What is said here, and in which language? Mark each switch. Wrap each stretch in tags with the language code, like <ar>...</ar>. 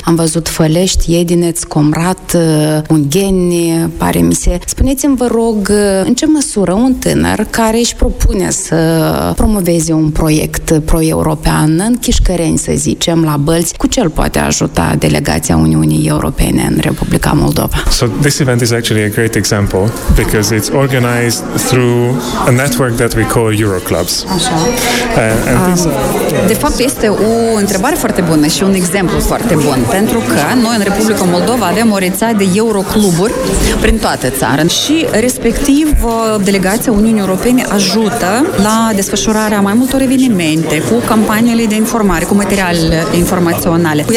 <ro>Am văzut Fălești, Edineț, Comrat, Ungheni, pare mi se. Spuneți-mi, vă rog, în ce măsură un tânăr care își propune să promoveze un proiect pro-european în Chișcăreni, să zicem, la Bălți, cu ce îl poate ajuta delegația Uniunii Europene în Republica Moldova?</ro> <en>So this event is actually a great example because it's organized through a network that we call Euroclubs.</en> <ro>De fapt, este o întrebare foarte bună și un exemplu foarte bun, pentru că noi în Republica Moldova avem o rețea de Eurocluburi prin toată țara și respectiv, delegația Uniunii Europene ajută la desfășurarea mai multor evenimente, cu campaniile de informare, cu materialele informaționale.</ro>